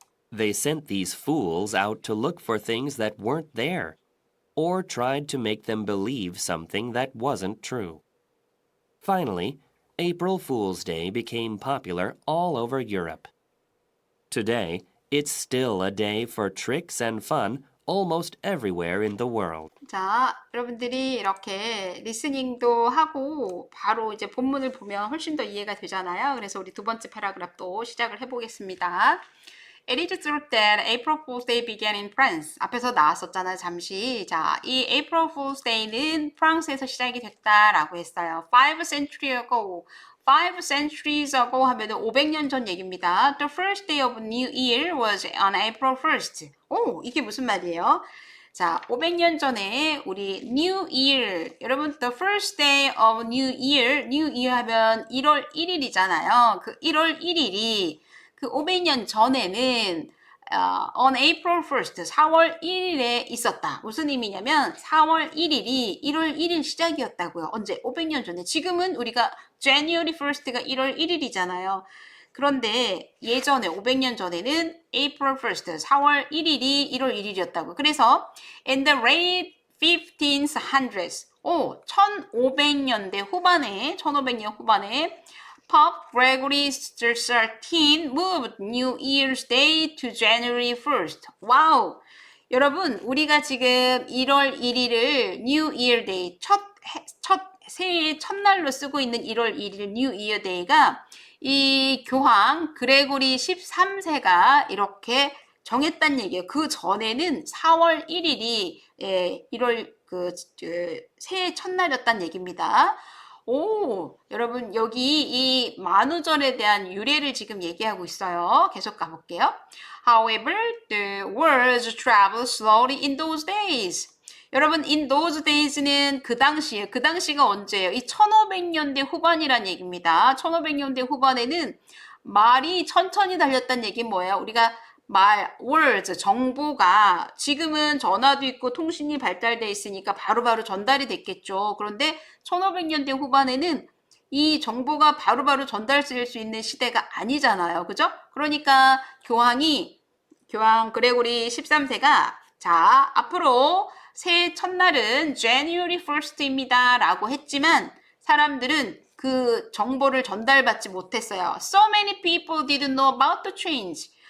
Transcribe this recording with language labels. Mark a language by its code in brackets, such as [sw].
[en] They sent these fools out to look for things that weren't there, or tried to make them believe something that wasn't true. Finally, April Fool's Day became popular all over Europe. Today, it's still a day for tricks and fun almost everywhere in the world. [ko] 자, 여러분들이 이렇게 리스닝도 하고 바로 이제 본문을 보면 훨씬 더 이해가 되잖아요. 그래서 우리 두 번째 패러그래프도 시작을 해보겠습니다. [en] It is true that April Fool's Day began in France. [ko] 앞에서 나왔었잖아요, 잠시. 자, 이 April Fool's Day는 프랑스에서 시작이 됐다라고 했어요. [en] 5 century ago. [ko] 5 centuries ago 하면은 500년 전 얘기입니다. [en] The first day of New Year was on April 1st. [ko] 오, 이게 무슨 말이에요? 자, 500년 전에 우리 New Year, 여러분 the first day of New Year, New Year 하면 1월 1일이잖아요. 그 1월 1일이 그 500년 전에는 [en] on April 1st, [ko] 4월 1일에 있었다. 무슨 의미냐면 4월 1일이 1월 1일 시작이었다고요. 언제? 500년 전에. 지금은 우리가 January 1st가 1월 1일이잖아요. 그런데 예전에 500년 전에는 April 1st, 4월 1일이 1월 1일이었다고. [en] 그래서 in the late 1500s, [ko] 1500년대 후반에, 1500년 후반에 [en] Pope Gregory XIII moved New Year's Day to January 1st. [ko] 와우! 여러분, 우리가 지금 1월 1일을 New Year Day, 새해 첫날로 쓰고 있는 1월 1일 New Year Day가 이 교황 그레고리 13세가 이렇게 정했단 얘기예요. 그 전에는 4월 1일이 1월 새해 첫날이었단 얘기입니다. 오, 여러분 여기 이 만우절에 대한 유래를 지금 얘기하고 있어요. 계속 가볼게요. [en] However, the words traveled slowly in those days. [ko] 여러분, in those days는 그 당시가 언제예요? 이 1500년대 후반이란 얘기입니다. 1500년대 후반에는 말이 천천히 달렸다는 얘기는 뭐예요? 우리가 words, 정보가 지금은 전화도 있고 통신이 발달돼 있으니까 바로바로 전달이 됐겠죠. 그런데 1500년대 후반에는 이 정보가 바로바로 전달될 수 있는 시대가 아니잖아요. 그죠? 그러니까 교황 그레고리 13세가 자, 앞으로 새해 첫날은 January 1st입니다. 라고 했지만 사람들은 그 정보를 전달받지 못했어요. [en] So many people didn't know about the change.